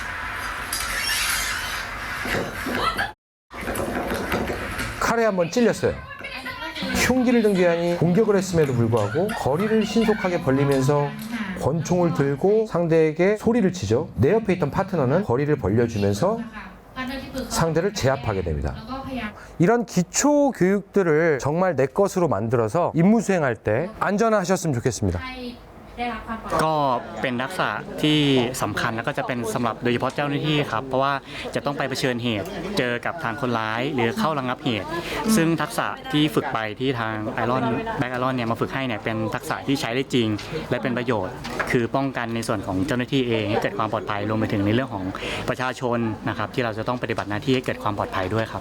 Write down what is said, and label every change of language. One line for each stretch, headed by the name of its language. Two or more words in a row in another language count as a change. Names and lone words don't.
Korean: 칼에 한번 찔렸어요. 흉기를 든 괴한이 공격을 했음에도 불구하고 거리를 신속하게 벌리면서 권총을 들고 상대에게 소리를 치죠. 내 옆에 있던 파트너는 거리를 벌려주면서
Thai: ค่ะพันธที่ปรึกษา
Korean: 상대를 제압하게 됩니다.
Thai: แล้วก็พยายาม
Korean: 이런 기초 교육들을 정말 내 것으로 만들어서 임무 수행할 때 안전하셨으면 좋겠습니다.
Thai: ให้ได้รับความปลอดภัย ก็เป็นทักษะที่สำคัญแล้วก็จะเป็นสำหรับโดยเฉพาะเจ้าหน้าที่ครับเพราะว่าจะต้องไปเผชิญเหตุเจอกับทางคนร้ายหรือเข้าระงับเหตุ ซึ่งทักษะที่ฝึกไปที่ทางแบ็กไอรอนเนี่ยมาฝึกให้เนี่ยเป็นทักษะที่ใช้ได้จริง และเป็นประโยชน์ คือป้องกันในส่วนของเจ้าหน้าที่เองให้เกิดความปลอดภัยรวมไปถึงในเรื่องของประชาชนนะครับที่เราจะต้องปฏิบัติหน้าที่ให้เกิดความปลอดภัยด้วยครับ